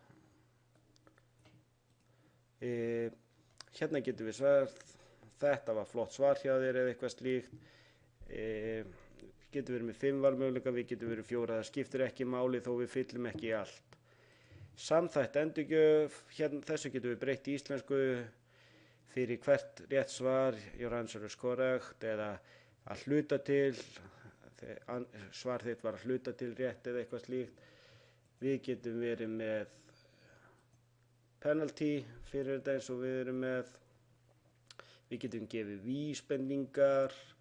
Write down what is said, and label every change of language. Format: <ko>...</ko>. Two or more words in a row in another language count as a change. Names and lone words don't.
<is>Hérna getum við svarað, þetta var flott svar hjá þér eða eitthvað slíkt. Getur verið með 5 valmöguleika, við getum verið 4, það skiptir ekki máli þó við fyllum ekki allt. Samþætt endurgjöf, hérna þessu getum við breytt í íslensku, fyrir hvert rétt svar,</is> <en>your answer is correct,</en> <is>eða að hluta til, svar þitt var að hluta til rétt eða eitthvað slíkt. Við getum verið með penalty fyrir þetta eins og við erum með. Við getum gefið vísbendingar.</is>